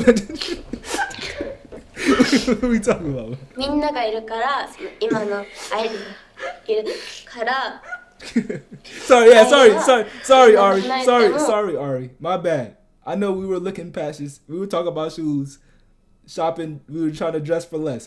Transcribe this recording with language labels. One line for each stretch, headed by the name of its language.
English: What are we talking about?
Japanese: みんながいるからその今のアイリがいるから
English: Sorry, Ari. My bad. I know we were looking past this. We were talking about shoes, shopping. We were trying to dress for less.